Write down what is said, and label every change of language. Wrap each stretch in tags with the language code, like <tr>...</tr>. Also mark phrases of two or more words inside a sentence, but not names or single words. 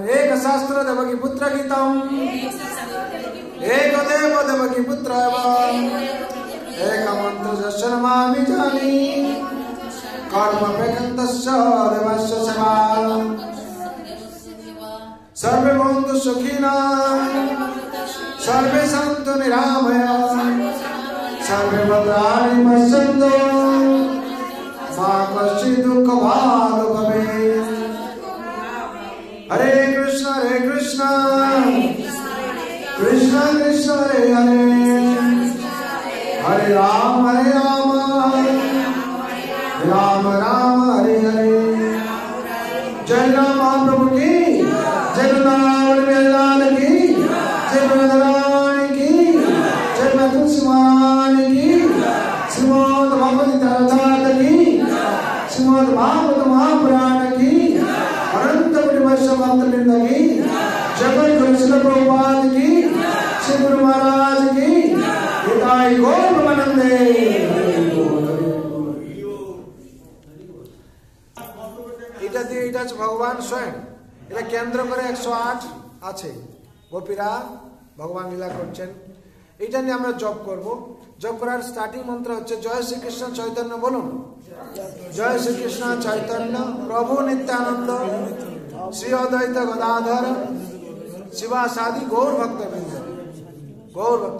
<sa>এক শাস্ত্র দেবকী পুত্র গীতম, এক দেব দেবকী পুত্র এক মন্ত্র যস্য নমামি জানি কর্ম পেখন্তস্য দেবস্য সেবা सर्वे भवन्तु सुखिनः सर्वे सन्तु निरामयाः सर्वे भद्राणि पश्यन्तु मा कश्चित् दुःखभाग् भवेत्। हरे कृष्ण कृष्ण कृष्ण हरे हरे हरे राम राम राम हरे हरे।</sa> <hi>जय राम महाप्रभु की जय, वृंदावन मेलाल की जय, वृंदावन की जय, तुलसी महाराज की, श्रीमद् भगवद गीता की, श्रीमद् भागवत महापुराण की, अनंत कोटि वैष्णव भक्तवृंद की, जगत गुरु श्रील प्रभुपाद की, श्री गुरु महाराज की, हिताय गौर प्रेमानंदे।</hi> <bn>এটা দিয়ে এটা হচ্ছে ভগবান স্বয়ং, এটা কেন্দ্র করে 108 আছে গোপীরা ভগবান লীলা করছেন। এটা নিয়ে আমরা জপ করব। জপ করার স্টার্টিং মন্ত্র হচ্ছে জয় শ্রীকৃষ্ণ চৈতন্য, বলুন জয় শ্রীকৃষ্ণ চৈতন্য প্রভু নিত্যানন্দ শ্রী অদ্বৈত গদাধর শিবাসাদি গৌর ভক্তবৃন্দ, গৌর ভক্ত।</bn>